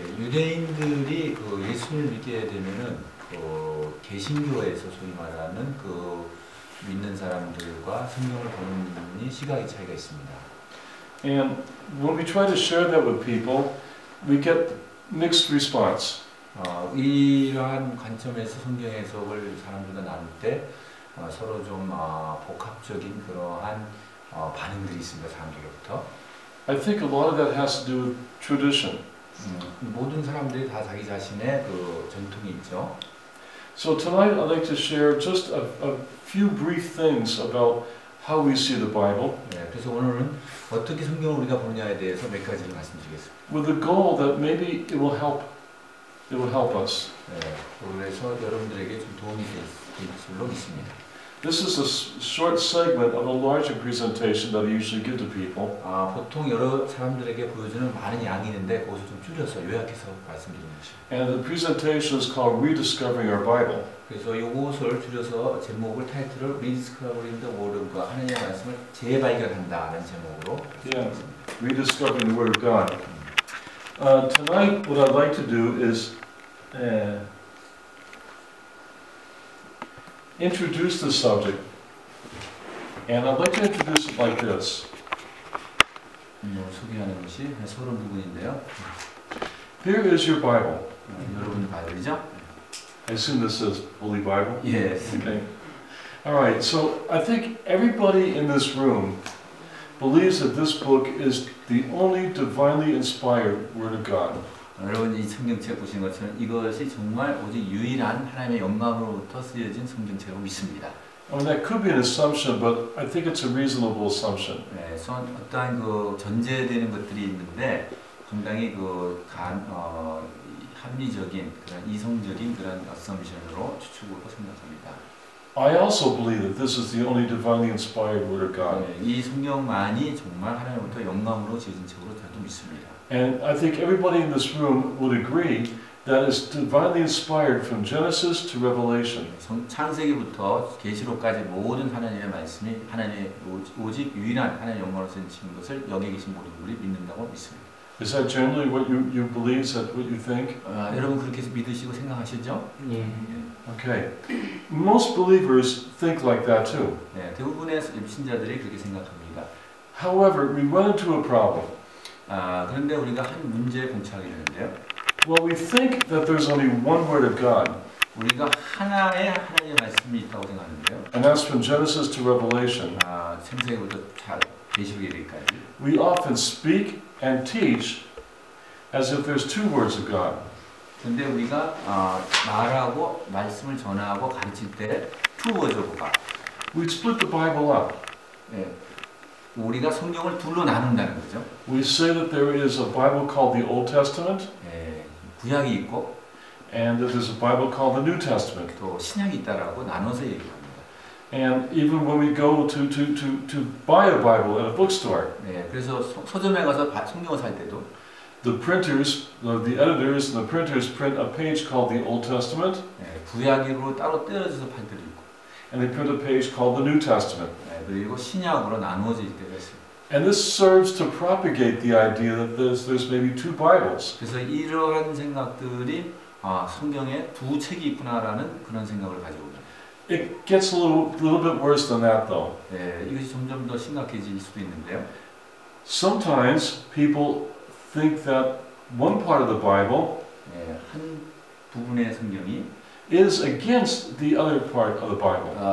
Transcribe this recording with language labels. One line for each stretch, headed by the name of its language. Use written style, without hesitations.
Korean: 유대인들이 그 예수를 믿게 되면은 그 개신교에서 소위 말하는 그 믿는 사람들과 성경을 보는 시각의 차이가 있습니다.
English: And when we try to share that with people, we get mixed response.
Korean: 이러한 관점에서 성경 해석을 사람들과 나눌 때 서로 좀 복합적인 그러한 반응들이 있습니다. 사람들로부터.
English: I think a lot of that has to do with tradition.
Korean: 모든 사람들이 다 자기 자신의 그 전통이 있죠.
English: So tonight I'd like to share just a few brief things about how we see the Bible.
Korean: 그래서 오늘은 어떻게 성경을 우리가 보느냐에 대해서 몇 가지를 말씀드리겠습니다.
English: With the goal that maybe it will help us.
Korean: 그래서 여러분들에게 좀 도움이 될 줄로 믿습니다.
English: This is a short segment of a larger presentation that I usually give to people.
Korean: 보통 여러 사람들에게 보여주는 많은 양이 있는데 그것을 좀 줄여서 요약해서 말씀드리는 것이죠.
English: And the presentation is called Rediscovering Our Bible.
Korean: 그래서 이것을 줄여서 제목을 타이틀을
English: Rediscovering the Word of God,
Korean: 하나님의 말씀을 재발견한다는 제목으로.
English: Rediscovering the Word of God. Tonight, what I'd like to do is introduce the subject, and I'd like to introduce it like this.
Korean: 소개하는 것이 서론 부분인데요.
English: Here is your Bible.
Korean: 여러분의 바이블이죠?
English: I assume this is Holy Bible? Yes. Okay. All right, so I think everybody in this room believes that this book is the only divinely inspired Word of God.
Korean: 여러분 이 성경책 보신 것처럼 이것이 정말 오직 유일한 하나님의 영감으로부터 쓰여진 성경책으로 믿습니다.
English: I mean, that could be an assumption, but I think it's a reasonable assumption.
Korean: 어떠한 그 전제되는 것들이 있는데 상당히 그 합리적인 그런 이성적인 그런 assumption으로 추측으로 생각합니다.
English: I also believe that this is the only divinely inspired Word of God.
Korean: 이 성경만이 정말 하나님부터 영감으로 지어진 책으로 저도 믿습니다.
English: And I think everybody in this room would agree that it's divinely inspired from Genesis to Revelation.
Korean: 창세기부터 계시록까지 모든 하나님의 말씀이 하나님의 오직 유일한 하나님의 영광으로 쓰인 것을 여기 계신 모든 분들이 믿는다고 믿습니다.
English: Is that generally what you believe? Is that what you think?
Korean: 여러분 그렇게 믿으시고 생각하시죠?
English: Okay. Most believers think like that too.
Korean: 대부분의 신자들이 그렇게 생각합니다.
English: However, we run into a problem.
Korean: 그런데 우리가 한 문제에 봉착하게 되는데요.
English: Well, we think that there's only one Word of God.
Korean: 우리가 하나의 하나님의 말씀이 있다고 생각하는데요.
English: And that's from Genesis to Revelation.
Korean: 창세기부터 계시록에 이르기까지.
English: We often speak and teach as if there's two words of God.
Korean: 근데 우리가 말하고 말씀을 전하고 가르칠 때
English: two words of God. We split the Bible up.
Korean: 우리가 성경을 둘로 나눈다는 거죠.
English: We say that there is a Bible called the Old Testament.
Korean: 구약이 있고,
English: and that there's a Bible called the New Testament.
Korean: 또 신약이 있다라고 나눠서 얘기합니다.
English: And even when we go to buy a Bible at a bookstore,
Korean: 그래서 서점에 가서 성경을 살 때도
English: the printers, the editors, and the printers print a page called the Old Testament.
Korean: 구약으로 따로 떼어져서 팔 때도 있고,
English: and they print a page called the New Testament.
Korean: 그리고 신약으로 나누어질 때가 있어요.
English: And this serves to propagate the idea that there's maybe two Bibles.
Korean: 그래서 이러한 생각들이 성경에 두 책이 있구나라는 그런 생각을 가지고 있습니다.
English: It gets a little bit worse than that, though.
Korean: 이것이 점점 더 심각해질 수도 있는데요.
English: Sometimes people think that one part of the Bible
Korean: 한 부분의 성경이
English: is against the other part of the Bible.